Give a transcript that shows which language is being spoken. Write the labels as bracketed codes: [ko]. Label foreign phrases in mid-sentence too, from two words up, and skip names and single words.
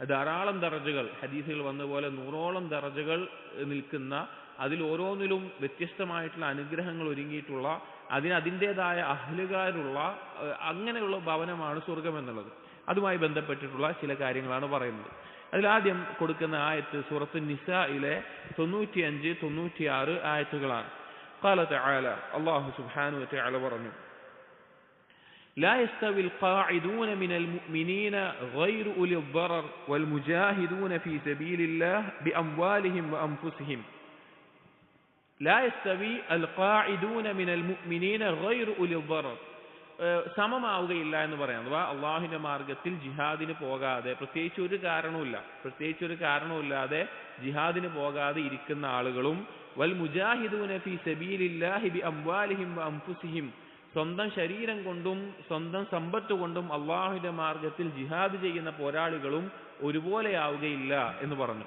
[ml] ധാരാളം ദറജകൾ ഹദീസുകൾ വന്ന പോലെ 100ഓളം ദറജകൾ നിൽക്കുന്ന, അതിൽ ഓരോന്നിലും വ്യത്യസ്തമായിട്ടുള്ള അനുഗ്രഹങ്ങൾ ഒരുങ്ങിയിട്ടുള്ള, അതിൻ്റെതായ അഹ്ലുകാരുള്ള അങ്ങനെയുള്ള ഭവനമാണ് സ്വർഗം എന്നുള്ളത്. അതുമായി ബന്ധപ്പെട്ടിട്ടുള്ള ചില കാര്യങ്ങളാണ് പറയുന്നത്. അതിലാദ്യം കൊടുക്കുന്ന ആയത്ത് സൂറത്ത് നിസായിലെ 95, 96 ആയത്തുകളാണ്. [ar] قال تعالى، الله سبحانه وتعالى പറഞ്ഞു, لا يستوي القاعدون من المؤمنين غير أولي الضرر والمجاهدون في سبيل الله بأموالهم وأنفسهم. لا يستوي القاعدون من المؤمنين غير أولي الضرر. [ml] സമമാവുകയില്ല എന്ന് പറയാം. അഥവാ അള്ളാഹുവിന്റെ മാർഗത്തിൽ ജിഹാദിന് പോകാതെ, പ്രത്യേകിച്ച് ഒരു കാരണവുമില്ലാതെ ജിഹാദിന് പോകാതെ ഇരിക്കുന്ന ആളുകളും, [ar] والمجاهدون في سبيل الله بأموالهم وأنفسهم, [ml] സ്വന്തം ശരീരം കൊണ്ടും സ്വന്തം സമ്പത്ത് കൊണ്ടും അള്ളാഹുവിന്റെ മാർഗത്തിൽ ജിഹാദ് ചെയ്യുന്ന പോരാളികളും ഒരുപോലെയാവുകയില്ല എന്ന് പറഞ്ഞു.